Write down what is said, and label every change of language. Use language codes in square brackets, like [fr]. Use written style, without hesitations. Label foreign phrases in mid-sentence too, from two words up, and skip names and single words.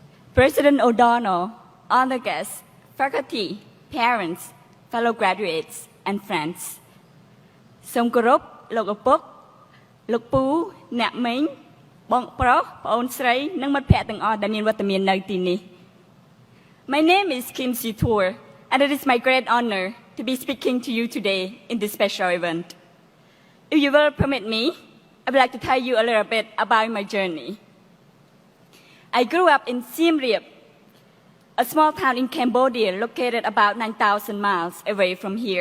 [en] President O'Donnell, other guests, faculty, parents, fellow graduates, and friends. [km] សូមគោរពលោកឪពុកលោកពូអ្នកមីងបងប្រុសប្អូនស្រីនិងមិត្តភ័ក្តិទាំងអស់ដែលមានវត្តមាននៅទីនេះ [en] My name is Kim Si-tour, and it is my great honor to be speaking to you today in this special event. If you will permit me, I would like to tell you a little bit about my journey. I grew up in Siem Reap, a small town in Cambodia located about 9,000 miles away from here.